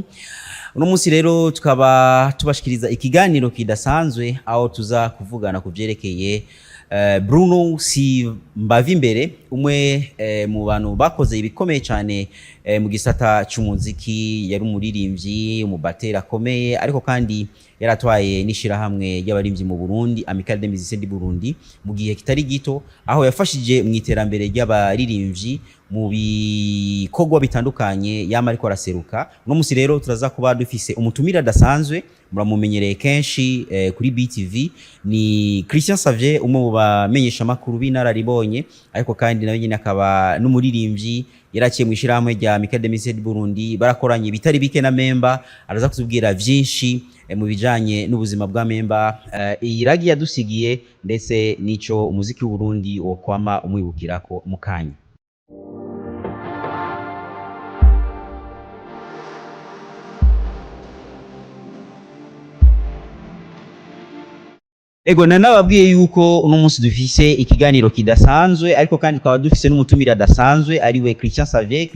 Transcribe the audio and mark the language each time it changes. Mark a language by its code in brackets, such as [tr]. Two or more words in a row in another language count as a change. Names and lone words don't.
[rn] Uno munsi rero tukaba tubashikiriza ikiganiro kidasanzwe aho tuza kuvugana kuvyerekeye Bruno Simbavimbere, umwe mu bantu bakoze ibikomeye cyane mu gisata cy'umuziki. Yari umuririmbyi, umubatera akomeye, ariko kandi yaratwaye n'ishirahamwe y'abarimvyi mu Burundi, Amicale des Musiciens du Burundi, mu gihe kitari gito, aho yafashije mu iterambere ry'abarimvyi mu bikorwa bitandukanye yama ariko araseruka. Uno munsi rero turaza kuba dufise umutumira dasanzwe, muramumenyereye kenshi kuri BTV, ni Christian Xavier, umwe mu bamenyesha makuru b'inararibonye, ariko kandi nawe nyine akaba n'umuririmbyi. Yaraciye mu ishirahamwe rya Amicale des Musiciens du Burundi, barakoranye bitari bike na MEMBA. Araza kutubwira vyinshi mu bijanye n'ubuzima bwa MEMBA, iragi yadusigiye, ndetse nico umuziki w'u Burundi wo kwama umwibukirako mu kanya. Ego nanababwiye yuko uno munsi dufise ikiganiro kidasanzwe, ariko kandi twaba dufise n'umutumira dasanzwe ariwe Christian Xavier.